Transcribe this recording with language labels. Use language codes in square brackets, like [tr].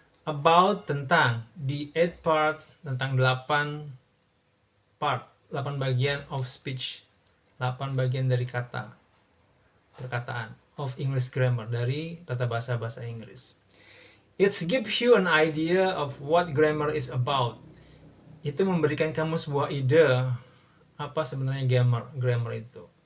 [en] About [id] tentang, [en] the 8 parts, [id] tentang 8 bagian [en] of speech, [id] 8 bagian dari perkataan [en] of English grammar, [id] dari tata bahasa Inggris. [en] It gives you an idea of what grammar is about. [id] Itu memberikan kamu sebuah ide apa sebenarnya grammar itu.